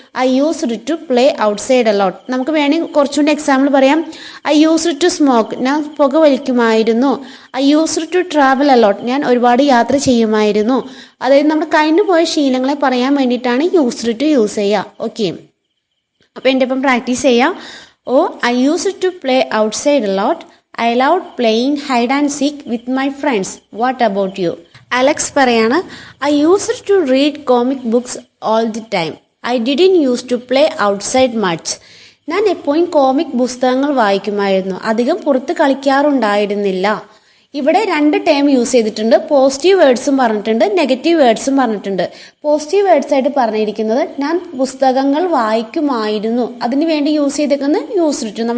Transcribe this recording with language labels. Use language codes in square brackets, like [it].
[en] I used to play outside a lot. [ml] നമുക്ക് വേണമെങ്കിൽ കുറച്ചുകൂടി എക്സാമ്പിൾ പറയാം. [en] I used to smoke. [ml] ഞാൻ പുക വലിക്കുമായിരുന്നു. [en] I used to travel a lot. [ml] ഞാൻ ഒരുപാട് യാത്ര ചെയ്യുമായിരുന്നു. അതായത് നമ്മുടെ കഴിഞ്ഞു പോയ ശീലങ്ങളെ പറയാൻ വേണ്ടിയിട്ടാണ് യൂസ്ഡ് ടു യൂസ് ചെയ്യുക. ഓക്കെ, അപ്പോൾ എൻ്റെ ഒപ്പം പ്രാക്ടീസ് ചെയ്യാം. [en] Oh, I used to play outside a lot. I loved playing hide and seek with my friends. What about you? [ml] Alex പറയാണ്: [en] I used to read comic books all the time. I didn't used to play outside much. [ml] ഞാൻ എപ്പോഴും comic പുസ്തകങ്ങൾ വായിക്കുമായിരുന്നു, അധികം പുറത്ത് കളിക്കാറുണ്ടായിരുന്നില്ല. ഇവിടെ രണ്ട് term use ചെയ്തിട്ടുണ്ട്. പോസിറ്റീവ് വേർഡ്സും പറഞ്ഞിട്ടുണ്ട്, നെഗറ്റീവ് വേർഡ്സും പറഞ്ഞിട്ടുണ്ട്. പോസിറ്റീവ് വേർഡ്സ് ആയിട്ട് പറഞ്ഞിരിക്കുന്നത് ഞാൻ പുസ്തകങ്ങൾ വായിക്കുമായിരുന്നു, അതിന് വേണ്ടി യൂസ് ചെയ്തേക്കുന്നത് യൂസ്ഡ് ടു.